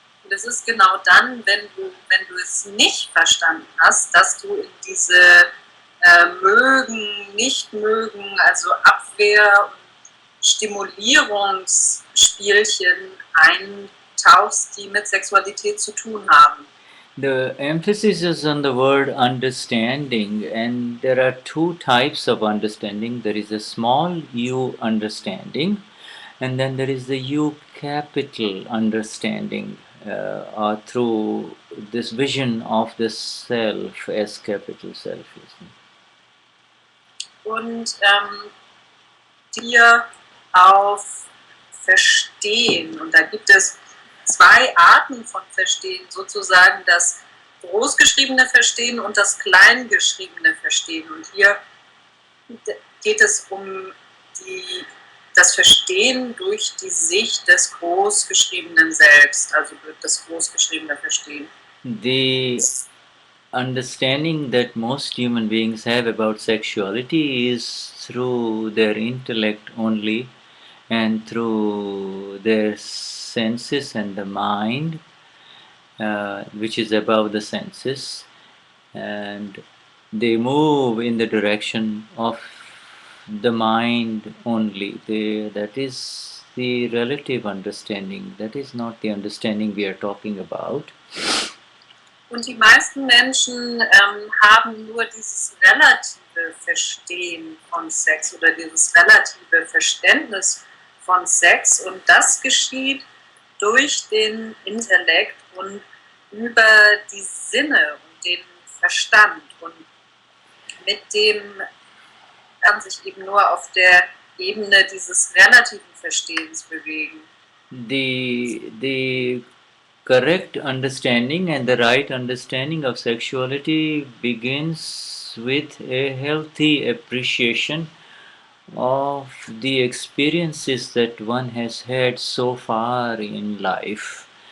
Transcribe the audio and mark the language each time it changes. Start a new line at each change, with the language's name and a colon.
German: Das ist genau dann, wenn du es nicht verstanden hast, dass du in diese mögen, nicht mögen, also Abwehr- und Stimulierungsspielchen eintauchst, die mit Sexualität zu tun haben.
English: The emphasis is on the word understanding, and there are two types of understanding. There is a small u understanding, and then there is the U capital understanding through this vision of the self, S capital self.
German: Und hier auf Verstehen. Und da gibt es zwei Arten von Verstehen, sozusagen das großgeschriebene Verstehen und das kleingeschriebene Verstehen. Und hier geht es um das Verstehen durch die Sicht des großgeschriebenen Selbst, also das großgeschriebene Verstehen.
English: The understanding that most human beings have about sexuality is through their intellect only and through their senses and the mind, which is above the senses, and they move in the direction of the mind only. That is the relative understanding. That is not the understanding we are talking about.
German: Und die meisten Menschen haben nur dieses relative Verstehen von Sex oder dieses relative Verständnis von Sex, und das geschieht durch den Intellekt und über die Sinne und den Verstand, und mit dem kann sich eben nur auf der Ebene dieses relativen Verstehens bewegen.
English: The correct understanding and the right understanding of sexuality begins with a healthy appreciation of the experiences that one has had so far in life.